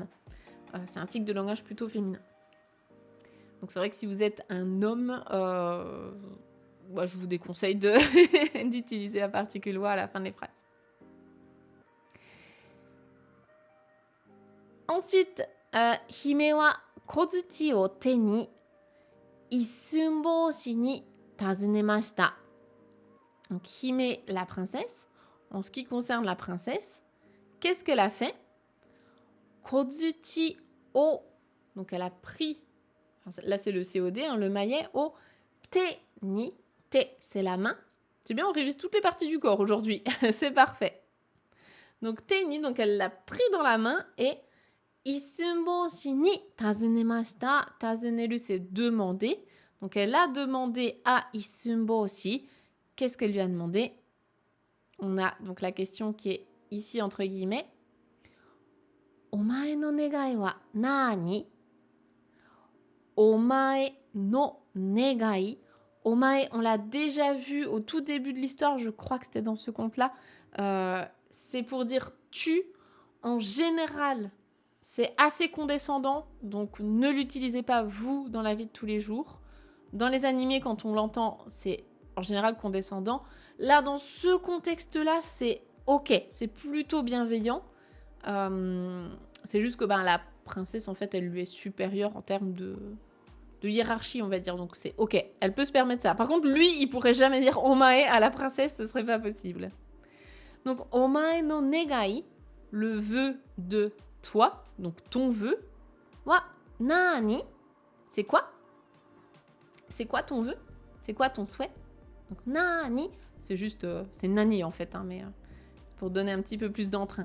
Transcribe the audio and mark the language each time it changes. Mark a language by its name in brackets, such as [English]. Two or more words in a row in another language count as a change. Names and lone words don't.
[French] C'est un tic de langage plutôt féminin. Donc c'est vrai que si vous êtes un homme, moi, je vous déconseille d'utiliser la particule wa à la fin des phrases. Ensuite, [Japanese] 姫は小槌を手に一寸法師に尋ねました. [French] Donc hime, la princesse. En ce qui concerne la princesse, qu'est-ce qu'elle a fait? [Japanese] 小槌を, [French] donc elle a pris, enfin, là c'est le COD, hein, le maillet, [Japanese] を手に, [French] te c'est la main. C'est bien, on révise toutes les parties du corps aujourd'hui, c'est parfait. Donc [Japanese] 手に, [French] donc elle l'a pris dans la main et [Japanese] 一寸法師に尋ねました. [French] Tazuneru, c'est demander. Donc elle a demandé à issun boushi. Qu'est-ce qu'elle lui a demandé? On a donc la question qui est ici entre guillemets. [Japanese] お前の願いは何? お前の願い. [French] Omae, on l'a déjà vu au tout début de l'histoire, je crois que c'était dans ce conte-là. C'est pour dire tu. En général, c'est assez condescendant, donc ne l'utilisez pas vous dans la vie de tous les jours. Dans les animés, quand on l'entend, c'est en général condescendant. Là, dans ce contexte-là, c'est ok, c'est plutôt bienveillant. C'est juste que la princesse, en fait, elle lui est supérieure en termes de hiérarchie, on va dire. Donc c'est ok, elle peut se permettre ça. Par contre, lui, il pourrait jamais dire omae à la princesse, ce serait pas possible. Donc, [Japanese] お前の願い, [French] le vœu de toi, donc ton vœu, [Japanese] は何, [French] c'est quoi? C'est quoi ton vœu? C'est quoi ton souhait? Donc, nani, c'est juste, c'est nani en fait, hein, mais c'est pour donner un petit peu plus d'entrain.